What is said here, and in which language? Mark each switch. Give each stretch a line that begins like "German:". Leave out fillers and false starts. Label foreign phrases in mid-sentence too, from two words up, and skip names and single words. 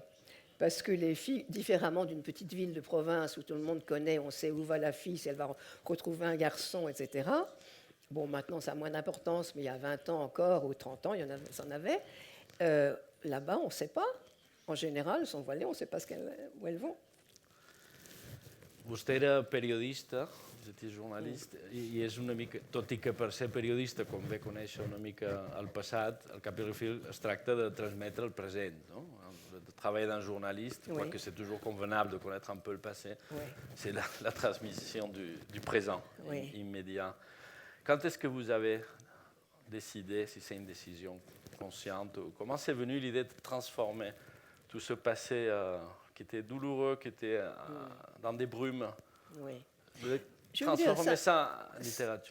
French: Parce que les filles, différemment d'une petite ville de province où tout le monde connaît, on sait où va la fille, si elle va retrouver un garçon, etc. Bon, maintenant, ça a moins d'importance, mais il y a 20 ans encore, ou 30 ans, ça en avait. Là-bas, on ne sait pas. En général, elles sont voilées, on ne sait pas où elles vont.
Catalan: Vostè era periodista, és a dir, jornalista, i és una mica, tot i que per ser periodista, com bé conèixer una mica el passat, al cap i a la fi es tracta de transmetre el present, no?
French: Le travail d'un journaliste, quoique c'est toujours convenable de connaître un peu le passé, c'est la transmission du présent immédiat. Quand est-ce que vous avez décidé, si c'est une décision consciente, comment c'est venu l'idée de transformer tout ce passé qui était douloureux, qui était dans des brumes, de transformer ça en littérature?